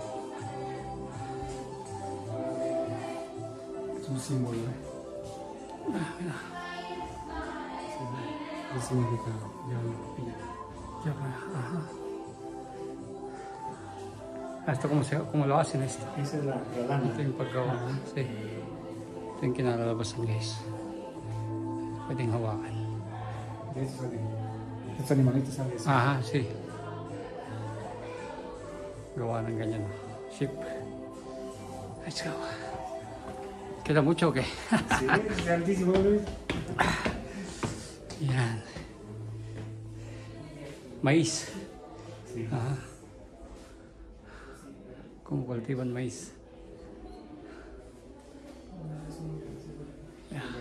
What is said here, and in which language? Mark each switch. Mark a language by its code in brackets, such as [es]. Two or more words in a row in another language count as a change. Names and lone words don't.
[es] Es un símbolo. Mira. Es significado. Ya, ajá. Esto cómo lo hacen esto. Esa es la lana. [tl] Ito yung paggawa. Sí. Ito yung kinalalabasan guys. Pwedeng hawakan. [es] Estos animalitos salen así. Aha, sí. [tl] Gawa ng ganyan. Ship. [en] Let's go. [es] Queda mucho o qué? Sí, es altísimo, Luis. Yan. Maíz. Sí. Ajá. ¿Cómo cultivan maíz? Ya.